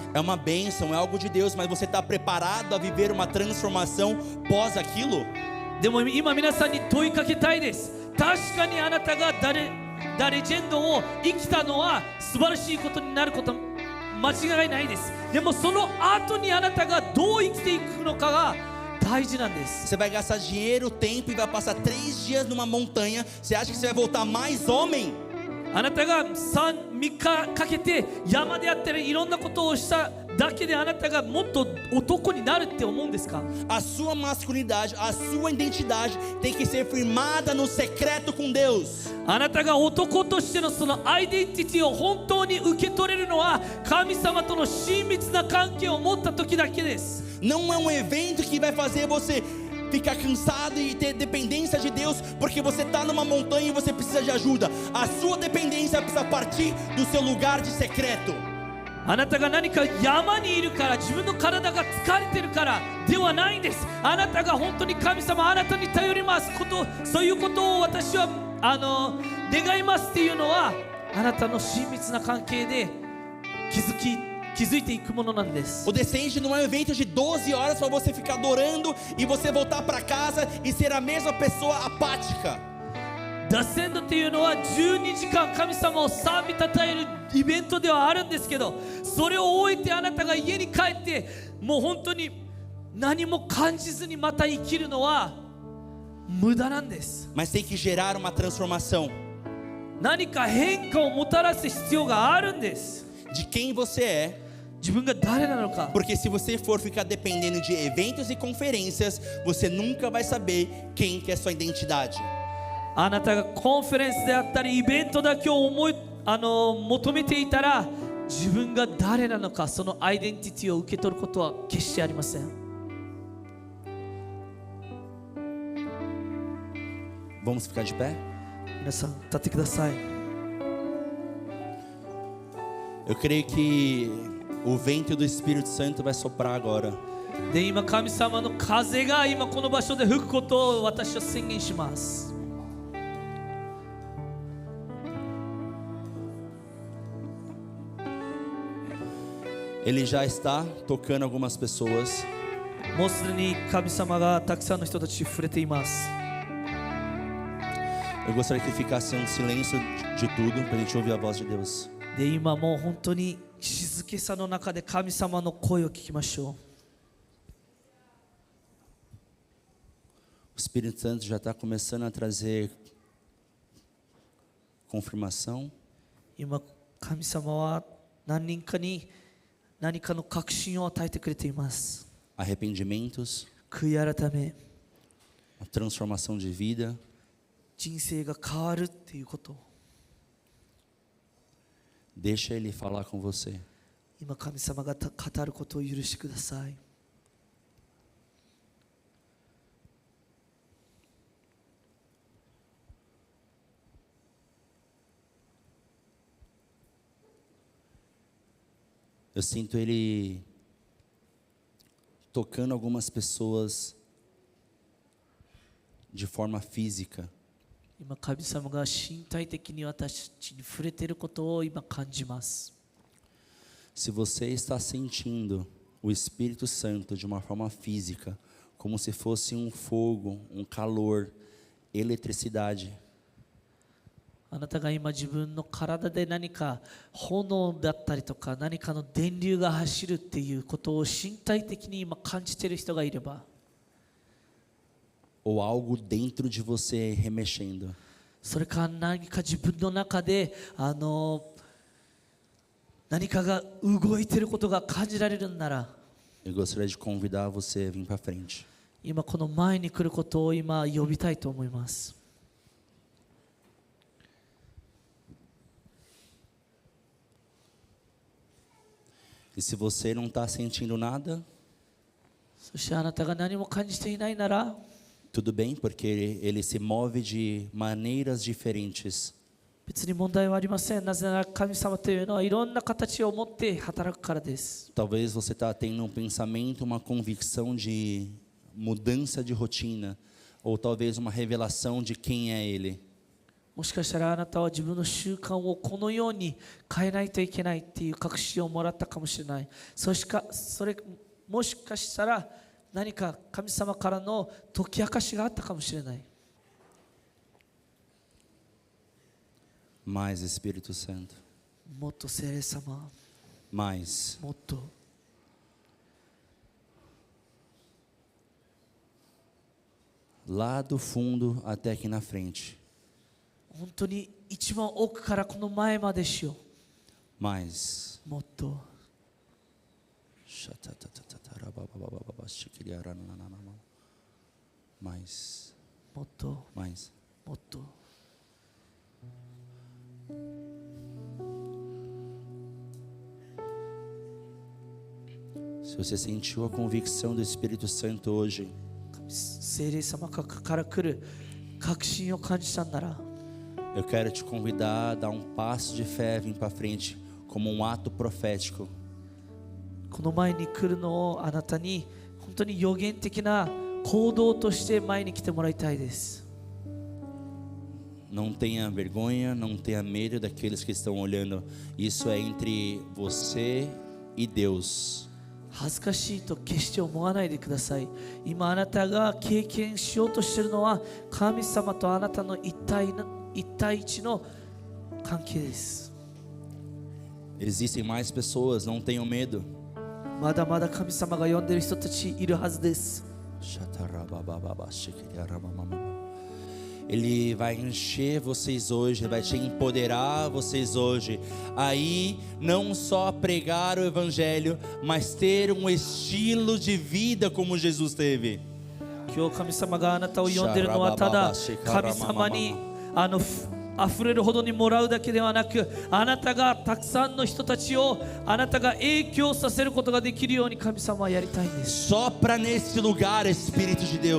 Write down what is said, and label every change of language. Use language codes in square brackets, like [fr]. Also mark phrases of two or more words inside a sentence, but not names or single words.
[pt] É uma bênção, é algo de Deus, mas você está preparado a viver uma transformação pós aquilo? [ja] でも今皆さんに問いかけたいです。確かにあなたがダレジェンドを生きたのは素晴らしいことになること間違いないです。でもその後にあなたがどう生きていくのかが大事なんです。 [pt] Você vai gastar dinheiro, tempo e vai passar 3 dias numa montanha. Você acha que você vai voltar mais homem? [ja] あなたが3日かけて山でやってるいろんなことをしただけであなたがもっと男になるって思うんですか？ [pt] A sua masculinidade, a sua identidade tem que ser firmada no secreto com Deus. [ja] あなたが男としてのそのアイデンティティを本当に受け取れるのは神様との親密な関係を持った時だけです。 [pt] Não é um evento que vai fazer você ficar cansado e ter dependência de Deus porque você está numa montanha e você precisa de ajuda. A sua dependência precisa partir do seu lugar de secreto. [ja] あなたが何か山にいるから自分の体が疲れてるからではないんです。あなたが本当に神様あなたに頼りますことそういうことを私は願いますっていうのはあなたの親密な関係で気づいていくものなんです。 [pt] O Descende não é um evento de 12 horas para você ficar adorando e você voltar para casa e ser a mesma pessoa apática. [ja] ダセンドっていうのは12時間神様を賛美たたえるイベントではあるんですけど、それを終えてあなたが家に帰ってもう本当に何も感じずにまた生きるのは無駄なんです。 [pt] Mas tem que gerar uma transformação [ja] 何か変化をもたらす必要があるんです。 [pt] de quem você é. [ja] 自分が誰なのか。 [pt] Porque se você for ficar dependendo de eventos e conferências, você nunca vai saber quem que é sua identidade. [ja] あなたがコンフェレンスであったりイベントだけを求めていたら自分が誰なのかそのアイデンティティを受け取ることは決してありません。 [pt] Vamos ficar de pé? [ja] 皆さん立ってください。 [pt] Eu creio que o vento do Espírito Santo vai soprar agora. [ja] で今神様の風が今この場所で吹くことを私は宣言します。 [pt] Ele já está tocando algumas pessoas. [ja] もうすでに神様がたくさんの人たちに触れています。 [pt] Eu gostaria que ficasse um silêncio de tudo para a gente ouvir a voz de Deus. [ja] で今もう本当に静けさの中で神様の声を聞きましょう。 [pt] O Espírito Santo já está começando a trazer confirmação. [ja] 今神様は何人かに何かの確信を与えてくれています。 [pt] Arrependimentos, [ja] 悔い改め、 [pt] a transformação de vida. [ja] 人生が変わるっていうこと。 [pt] Deixa Ele falar com você. [ja] 今神様が語ることを許してください。 [pt] Eu sinto Ele tocando algumas pessoas de forma física. [ja] 今神様が身体的に私たちに触れていることを今感じます。 [pt] Se você está sentindo o Espírito Santo de uma forma física, como se fosse um fogo, um calor, eletricidade, [ja] あなたが今自分の体で何か炎だったりとか何かの電流が走るっていうことを身体的に今感じている人がいれば、 [pt] ou algo dentro de você remexendo. [ja] それか何か自分の中で何かが動いていることが感じられるなら、 [pt] Eu gostaria de convidar você a vir para frente. [ja] 今この前に来ることを今呼びたいと思います。 [pt] E se você não está sentindo nada, [ja] そしてあなたが何も感じていないなら、 [pt] tudo bem, porque ele se move de maneiras diferentes. [ja] 別に問題はありません。なぜなら神様というのはいろんな形を持って働くからです。 [pt] Talvez você está tendo um pensamento, uma convicção de mudança de rotina, ou talvez uma revelação de quem é ele. [ja] もしかしたらあなたは自分の習慣をこのように変えないといけないっていう確信をもらったかもしれない。もしかしたら何か神様からの解き明かしがあったかもしれない。 [pt] Mais Espírito Santo, [ja] もっと聖霊様、 [pt] mais. [ja] もっと [pt] Lá do fundo até aqui na frente. [ja] 本当に一番奥からこの前までしよ [pt] Mais. [ja] う。もっと [pt] Mais. [ja] もっと [pt] Mais. [ja] もっと [pt] Se você sentiu a convicção do Espírito Santo hoje, [ja] 聖霊様から来る確信を感じたんなら、 [pt] eu quero te convidar a dar um passo de fé, vir para frente, como um ato profético. [ja] この前に来るのをあなたに本当に予言的な行動として前に来てもらいたいです。 [pt] Não tenha vergonha, não tenha medo daqueles que estão olhando. Isso é entre você e Deus. [ja] 恥ずかしいと決して思わないでください。今あなたが経験しようとしているのは神様とあなたの一対一の関係です。 [pt] Existem mais pessoas, não tenham medo. [ja] まだまだ神様が呼んでいる人たちいるはずです。 [pt] Ele vai encher vocês hoje, vai te empoderar vocês hoje. Aí não só pregar o evangelho, mas ter um estilo de vida como Jesus teve. [ja] 今日神様があなたを呼んでいるのはただ神様に溢れるほどにもらうだけではなく、あなたがたくさんの人たちをあなたが影響させることができるように神様はやりたいんです。 [pt] Sopra nesse lugar, Espírito de Deus.